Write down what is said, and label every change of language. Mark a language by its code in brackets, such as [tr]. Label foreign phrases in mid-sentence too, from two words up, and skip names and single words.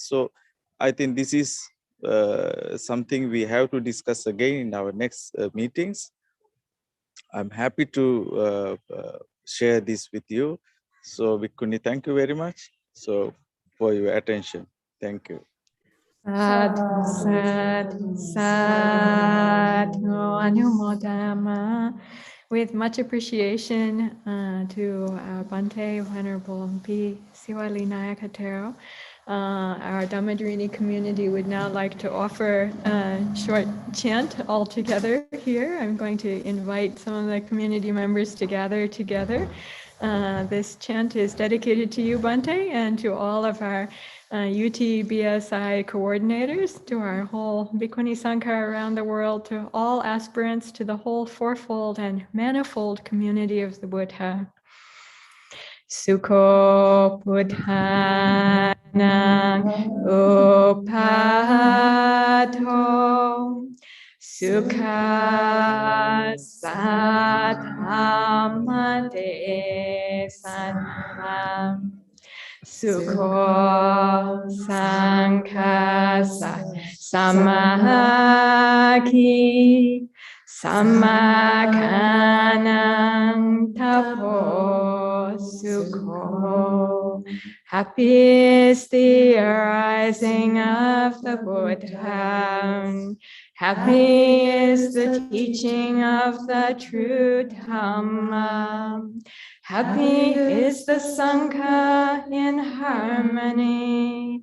[en] So I think this is something we have to discuss again in our next meetings. I'm happy to share this with you. So Bhikkhuni, thank you very much. So for your attention. Thank you. [pi] Sadhu, sadhu, sadhu, anumodama. [en] With much appreciation to our Bhante, Venerable B. Seewalee Nāyaka, our Dhammadharini community would now like to offer a short chant all together here. I'm going to invite some of the community members to gather together. This chant is dedicated to you, Bhante, and to all of our UT-BSI coordinators, to our whole Bikunisanka around the world, to all aspirants, to the whole fourfold and manifold community of the Buddha. [pi] Sukho Buddhana Upadho Sukha Saddhamma Desanam Sukho Sangha Samaki Samakanang Tapo Sukho. [en] Happy is the arising of the Buddha. Happy is the teaching of the true Dhamma. Happy is the Sangha in harmony.